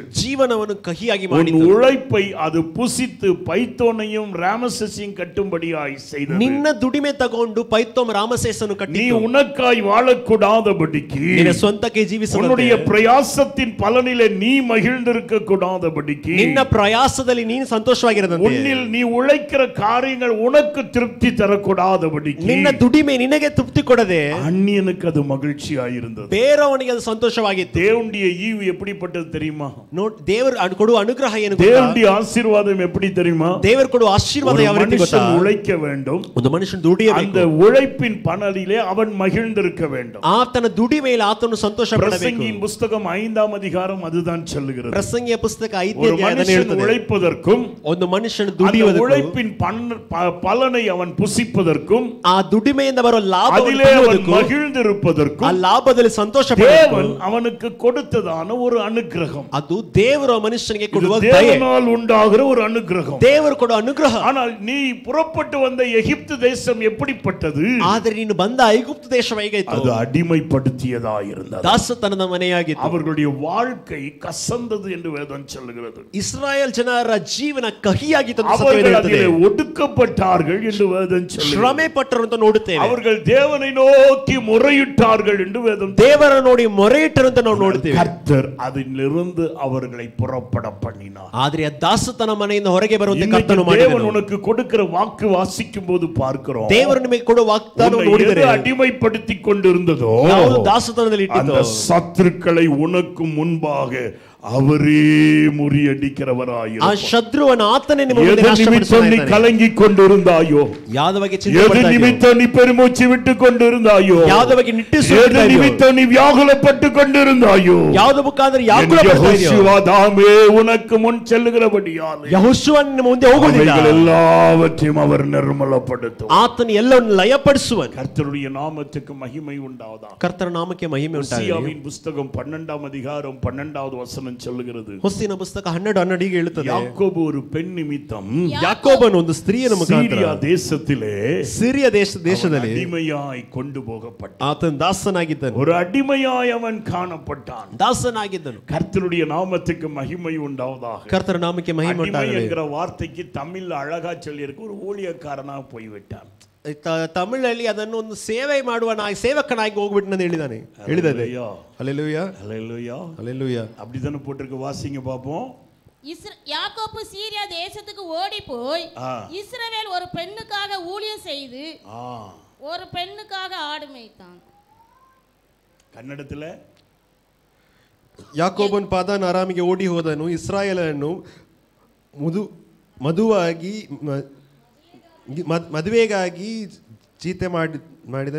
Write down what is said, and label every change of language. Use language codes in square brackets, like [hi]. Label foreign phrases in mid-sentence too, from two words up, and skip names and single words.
[kn] ಜೀವನವನ್ನು ಕಹಿಯಾಗಿ [ta] உன் [kn] ಮಾಡಿತು. [ta] உழைப்பை அது புசித்து பைத்தோனையும் ராமசேசையும் கட்டும்படியாய் செய்தது. [kn] ನಿನ್ನ ದುಡಿಮೆ ತಗೊಂಡು ಪೈತೋಮ್ ರಾಮಸೇಸನ್ನು [ta] நீ [kn] ಕಟ್ಟಿತು. [ta] உனக்காய் வாழக்கூடாதபடிக்கு, [kn] ನಿನ್ನ ಸ್ವಂತಕ್ಕೆ ಜೀವಿಸುವಂತೆ, [ta] உன்னுடைய பிரயாசத்தின் பலனிலே நீ மகிழ்ந்திருக்க கூடாதபடிக்கு, [kn] ನಿನ್ನ ಪ್ರಯಾಸದಲ್ಲಿ ನೀನು ಸಂತೋಷವಾಗಿರದಂತೆ, [ta] உன்னில் நீ உழைக்கிற காரியங்கள் உனக்கு திருப்தி தரக்கூடாதபடிக்கு, [kn] ನಿನ್ನ ದುಡಿಮೆ ನಿನಗೆ ತೃಪ್ತಿ ಕೊಡದೆ [ta] அந்நியனுக்கு அது மகிழ்ச்சியாயிருந்தது. [kn] ಬೇರೆಯವನಿಗೆ ಅದು ಸಂತೋಷವಾಗಿತ್ತು. [ta] தேவனுடைய ஈவு எப்படிப்பட்டது தெரியுமா? [kn] ದೇವರು ಕೊಡುವ ಅನುಗ್ರಹ ಏನು ಗೊತ್ತಾ? [ta] தேவனுடைய ஆசீர்வாதம் எப்படி தெரியுமா? [kn] ದೇವರು ಕೊಡುವ ಆಶೀರ್ವಾದ ಯಾವ ರೀತಿ ಗೊತ್ತಾ? [ta] உழைக்க வேண்டும், [kn] ಒಂದು ಮನುಷ್ಯನು ದುಡಿಯಬೇಕು, [ta] அந்த உழைப்பின் பலனிலே அவன் மகிழ்ந்திருக்க வேண்டும். [kn] ಆತನ ದುಡಿಮೆಯಲ್ಲಿ ಆತನು ಸಂತೋಷ ಪಡಬೇಕು. [ta] பிரசங்கியின் புத்தகம் 5ஆம் அதிகாரம் அதுதான் சொல்லுகிறது. [kn] ಪ್ರಸಂಗಿಯ ಪುಸ್ತಕ 5ನೇ [ta] ஒரு [kn] ಅಧ್ಯಾಯದಲ್ಲಿ [ta] மனுஷன் [kn] ಹೇಳುತ್ತದೆ, [ta] உழைப்பதற்கும் [kn] ಒಂದು ಮನುಷ್ಯನು [ta] அந்த [kn] ದುಡಿಯುವುದಕ್ಕೂ [ta] உழைப்பின் பலனை அவன் புசிப்பதற்கும் [kn] ಆ ದುಡಿಮೆಯಿಂದ ಬರೋ [ta] அதிலே அவன் [kn] ಲಾಭವನ್ನು [ta] மகிழ்ந்திருப்பதற்கும் [kn] ಆ ಲಾಭದಲ್ಲಿ ಸಂತೋಷ [ta] தேவன் அவனுக்கு கொடுத்ததான ஒரு அனுக்கிரகம். [kn] ಅದು ದೇವರು ಆ ಮನುಷ್ಯನಿಗೆ ಕೊಡುವ ದಯೆ, [ta] தேவனால் உண்டாகிற ஒரு அனுக்கிரகம். [kn] ದೇವರು ಕೊಡುವ ಅನುಗ್ರಹ. [ta] ஆனால் நீ புறப்பட்டு வந்த எகிப்து தேசம் எப்படிப்பட்டது? [kn] ಆದರೆ ನೀನು ಬಂದ ಐಗುಪ್ತ ದೇಶ ಹೇಗಿತ್ತು? [ta] அது அடிமைப்படுத்தியதாயிருந்தது. [kn] ದಾಸತನದ ಮನೆಯಾಗಿತ್ತು. [ta] அவர்களுடைய வாழ்க்கை கசந்தது என்று வேதம் சொல்லுகிறது. [kn] ಇಸ್ರಾಯೇಲ್ ಜನರ ಜೀವನ ಕಹಿಯಾಗಿತ್ತು ಎಂದು [ta] அவர்கள் [kn] ಸತ್ಯವೇದ ಹೇಳುತ್ತದೆ. [ta] அதிலே ஒடுக்கப்பட்டார்கள் என்று வேதம் சொல்லுகிறது. [kn] ಶ್ರಮೆ ಪಟ್ಟರು ಅಂತ ನೋಡುತ್ತೇವೆ. [ta] அவர்கள் தேவனை நோக்கி முறையிட்டார்கள் என்று வேதம். [kn] ದೇವರ ನೋಡಿ ಮೊರೆಯಿಟ್ಟರು ಅಂತ ನಾವು ನೋಡುತ್ತೇವೆ. [ta] கர்த்தர் அதிலிருந்து அவர்களை புறப்பட பண்ணினார். [kn] ಆದರೆ ಆ ದಾಸತನ ಮನೆಯಿಂದ ಹೊರಗೆ ಬರುವಂತೆ ಕರ್ತನು [ta] தேவன் [kn] ಮಾಡಿದನು. [ta] உனக்கு கொடுக்கிற வாக்கு வாசிக்கும் போது பார்க்கிறோம், [kn] ದೇವರು ನಿಮಗೆ ಕೊಡುವ ವಾಗ್ದಾನ ನೋಡಿದರೆ [ta] அடிமைப்படுத்தி கொண்டிருந்ததோ [kn] ಯಾವುದು ದಾಸತನದಲ್ಲಿ [ta] அந்த [kn] ಇಟ್ಟಿದ್ದೋ [ta] சத்துருக்களை உனக்கு முன்பாக அவரே முறியடிக்கிறவராய் [kn] ಆ ಶತ್ರುವನ ಆತನೇ ನಿಮ್ಮ ಮುಂದೆ [ta] எது நிமித்தம் நீ [kn] ನಾಶಪಡಿಸುತ್ತಾನೆ. [ta] கலங்கி கொண்டிருந்தாயோ, [kn] ಯಾವ್ದ ಬಗ್ಗೆ ಚಿಂತೆ [ta] எது [kn] ಮಾಡ್ತಾ ಇದೆಯೋ, [ta] நிமித்தம் நீ பெருமூச்சு விட்டு கொண்டிருந்தாயோ, [kn] ಯಾವ್ದ ಬಗ್ಗೆ [ta] எது [kn] ನಿಟ್ಟುಸುತ್ತಾ ಇದೆಯೋ, [ta] நிமித்தம் நீ வியாகுலப்பட்டு கொண்டிருந்தாயோ, [kn] ಯಾವ್ದ ಮುಖಾಂತರ ಯಾಕೂಲ ಪಡ್ತಾ ಇದೆಯೋ, [ta] யெகோவா தாமே உனக்கு முன் செல்லுகிறபடியால் [kn] ಯೆಹೋಶುವನು ನಿಮ್ಮ ಮುಂದೆ ಹೋಗುವುದಿಲ್ಲ, [ta] அவைகள் எல்லாவற்றையும் அவர் நிர்மலப்படுத்தும். [kn] ಆತನು ಎಲ್ಲವನ್ನು ಲಯಪಡಿಸುವನು. [ta] கர்த்தருடைய நாமத்துக்கு மகிமை உண்டாவதாக. [kn] ಕರ್ತನ ನಾಮಕ್ಕೆ ಮಹಿಮೆ ಉಂಟಾಗಲಿ. [ta] ஓசியாவின் புத்தகம் 12ஆம் அதிகாரம் 12வது வசனம் சொல்லுகிறது, [kn] ಹೊಸ್ತಿನ ಪುಸ್ತಕ 12:12 ಹೀಗೆ ಹೇಳುತ್ತದೆ, [ta] யாக்கோபு ஒரு பெண் நிமித்தம் [kn] ಯಾಕೋಬನು ಒಂದು ಸ್ತ್ರೀಯನ ಮುಖಾಂತರ [ta] சீரியா தேசத்திலே [kn] ಸಿರಿಯ ದೇಶದಲ್ಲಿ [ta] அடிமையாய் கொண்டு போகப்பட்டான். [kn] ಆತನ ದಾಸನಾಗಿದ್ದನು, [ta] ஒரு அடிமையாய் அவன் காணப்பட்டான். [kn] ದಾಸನಾಗಿದ್ದನು. [ta] கர்த்தருடைய நாமத்துக்கு மகிமை உண்டாவதாக. [kn] ಕರ್ತನ ನಾಮಕ್ಕೆ ಮಹಿಮೆ [ta] அடிமை [kn] ಉಂಟಾಗಲಿ. [ta] என்கிற வார்த்தைக்கு தமிழ்ல அழகா சொல்லி இருக்கு, ஒரு ஊழியக்காரனா போய்விட்டான். [kn] ತಮಿಳಲ್ಲಿ ಅದನ್ನು ಒಂದು ಸೇವೆ ಮಾಡುವ ಸೇವಕನಾಗಿ ಹೋಗ್ಬಿಟ್ಟು ಹೇಳಿದಾನೆ, ಹೇಳಿದೆ. ಹಲ್ಲೆಲೂಯಾ, [ta] ஹல்லேலூயா, [kn] ಹಲ್ಲೆಲೂಯಾ. [ta] அப்படிதானே போட்டிருக்கு, வாசிங்க பாப்போம். யாக்கோபு சீரியா தேசத்துக்கு ஓடி போய் இஸ்ரவேல் ஒரு பெண்ணுக்காக ஊழியம் செய்து ஒரு பெண்ணுக்காக ஆடு மேய்த்தான். [kn] ಕನ್ನಡத்துல ಯಾಕೋಬನ್ ಪಾದಾನ್ ಆರಾಮಿಗೆ ಓಡಿ ಹೋದನು, ಇಸ್ರಾಯೇಲನ್ನು ಮದುವಾಗಿ ಮದುವೆಗಾಗಿ ಮಾಡಿದನು,